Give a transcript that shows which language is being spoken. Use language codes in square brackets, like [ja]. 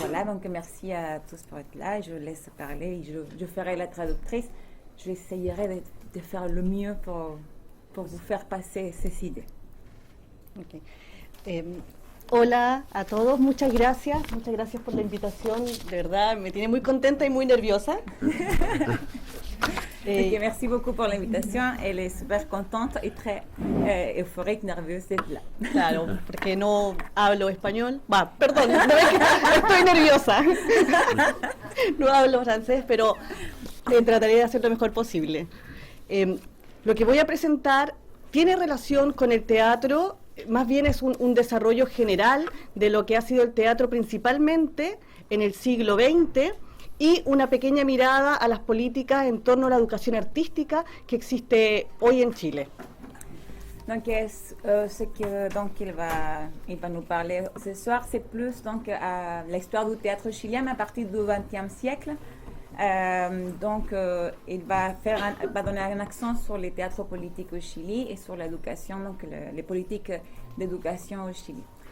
[fr] Donc merci à tous pour être là. Je laisse parler, je ferai la traductrice. J'essayerai de faire le mieux pour vous faire passer ces idées. Ok. [es] Hola a todos, muchas gracias por la invitación, de verdad me tiene muy contenta y muy nerviosa. Merci beaucoup pour l'invitation. Elle est super contente et très euphorique, nervieuse d'être là. Claro, porque no hablo español. Perdón, no es que estoy nerviosa. No hablo francés, pero trataré de hacer lo mejor posible. Lo que voy a presentar tiene relación con el teatro, más bien es un desarrollo general de lo que ha sido el teatro principalmente en el siglo XX y una pequeña mirada a las políticas en torno a la educación artística que existe hoy en Chile. [fr] Donc, ce que donc il va nous parler ce soir, c'est plus donc l'histoire du théâtre chilien à partir du XXe siècle. Il va donner un accent sur les théâtres politiques au Chili et sur l'éducation, donc les politiques d'éducation au Chili.